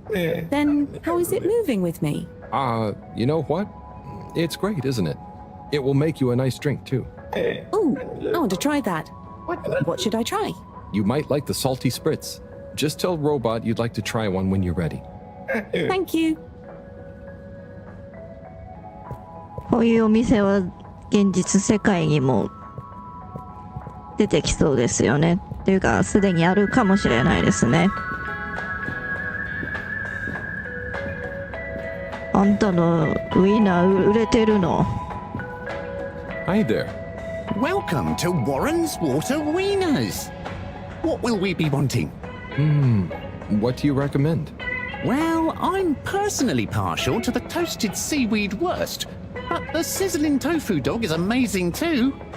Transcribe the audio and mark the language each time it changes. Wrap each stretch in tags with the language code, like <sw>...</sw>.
<en>Then how is it moving with me? You know what? It's great, isn't it? It will make you a nice drink, too. Oh, I want to try that. What should I try? You might like the salty spritz. Just tell Robot you'd like to try one when you're ready. Thank you.</en> <ja>こういうお店は現実世界にも出てきそうですよね。っていうか、すでにあるかもしれないですね。あんたのウインナー売れてるの？</ja> <en>Hi there. Welcome to Warren's Water Wieners. What will we be wanting? What do you recommend? Well, I'm personally partial to the toasted seaweed wurst, but the sizzling tofu dog is amazing too.</en>